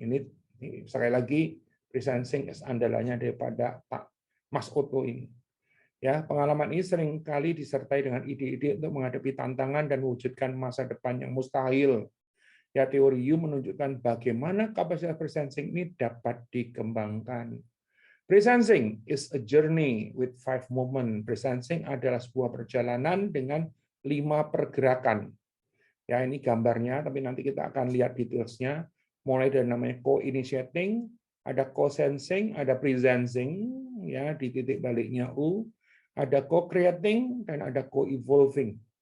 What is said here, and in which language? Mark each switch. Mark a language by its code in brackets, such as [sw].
[id] Ini sekali lagi, pre-sensing andalannya daripada Pak Mas Otto ini. Ya, pengalaman ini seringkali disertai dengan ide-ide untuk menghadapi tantangan dan mewujudkan masa depan yang mustahil. Ya, teori U menunjukkan bagaimana kapasitas presensing ini dapat dikembangkan. [en] Presensing is a journey with 5 movement. [id] Presensing adalah sebuah perjalanan dengan 5 pergerakan. Ya, ini gambarnya, tapi nanti kita akan lihat detailsnya. Mulai dari namanya co-initiating, ada co-sensing, ada presensing, ya di titik baliknya U, ada co-creating dan ada co-evolving.